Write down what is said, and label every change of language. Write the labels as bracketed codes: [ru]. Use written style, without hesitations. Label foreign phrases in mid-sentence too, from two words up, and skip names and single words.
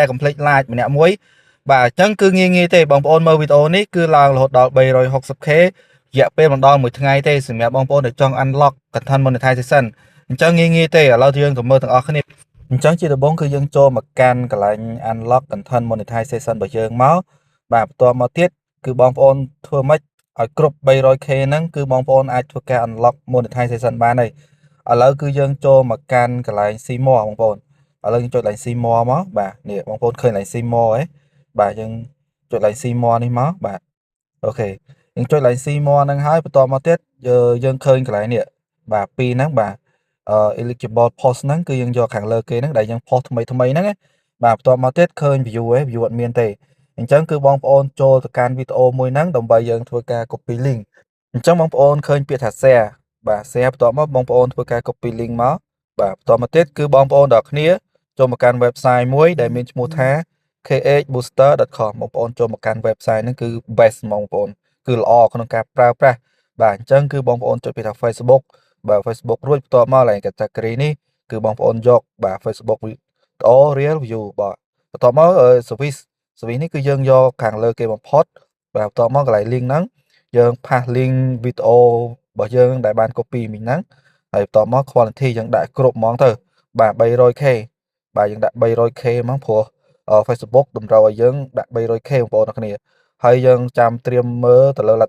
[km] កុំភ្លេច like ម្នាក់មួយបាទអញ្ចឹងគឺងាយទេបងប្អូនមើលវីដេអូនេះគឺឡើងរហូតដល់ 360k រយៈពេលម្ដងមួយថ្ងៃទេសម្រាប់បងប្អូនដែលចង់ [en] unlock content monetization [km] អញ្ចឹងងាយទេឥឡូវយើងទៅមើលទាំងអស់គ្នាអញ្ចឹងជាដំបូងគឺយើងចូលមកកាន់កន្លែង [en] unlock content monetization [km] របស់យើងមកបាទបន្ទាប់មកទៀតគឺបងប្អូនធ្វើម៉េចឲ្យគ្រប់ 300k ហ្នឹងគឺបងប្អូនអាចធ្វើការ [en] unlock monetization [km] បានហើយឥឡូវគឺ យើងចូលមកកាន់កន្លែង [en] see more [km] បងប្អូនឥឡូវយើងចុចកន្លែង [en] see more [km] មកបាទនេះបងប្អូនឃើញកន្លែង [en] see more [km] ហ៎បាទយើងចុចកន្លែង [en] see more [km] នេះមកបាទអូខេយើងចុចកន្លែង [en] see more [km] ហ្នឹងហើយបន្តមកទៀតយើងឃើញកន្លែងនេះបាទពីរហ្នឹងបាទ [en] eligible post [km] ហ្នឹងគឺយើងយកខាងលើគេហ្នឹងដែលយើង post ថ្មីហ្នឹងបាទបន្តមកទៀតឃើញ view ឯង view អត់មានទេអញ្ចឹងគឺបងប្អូនចូលទៅកាន់ វីដេអូមួយហ្នឹងដើម្បីយើងធ្វើការ [en] copy link [km] អញ្ចឹងបងប្អូនឃើញពាក្យថា share បាទ share បន្ទាប់មកបងប្អូនធ្វើការ [en] copy link [km] មកបាទបន្ទាប់មកទៀតគឺបងប្អូនទាំងគ្នាចូលមកកាន់ website មួយដែលមានឈ្មោះថា khbooster.com បងប្អូនចូលមកកាន់ website ហ្នឹងគឺ best ហ្មងបងប្អូនគឺល្អក្នុងការប្រើប្រាស់ បាទអញ្ចឹងគឺបងប្អូនចុចពាក្យថា Facebook បាទ Facebook រួចបន្ទាប់មកឡើង category នេះគឺបងប្អូនយកបាទ [en] Facebook video real view [km] បាទបន្ទាប់មក service នេះគឺយើងយកខាងលើគេបំផុតបាទបន្ទាប់មកកន្លែង link ហ្នឹងយើងផាស link វីដេអូរបស់យើងដែលបាន copy មិញហ្នឹងហើយបន្ទាប់មក quality យើងដាក់គ្រប់ហ្មងទៅបាទ 300k បាទយើងដាក់ 300k ហ្មងព្រោះFacebook តម្រូវឲ្យយើងដាក់ 300k បងប្អូនអរគ្នាហើយយើងចាំត្រៀមមើលទៅលើលទ្ធ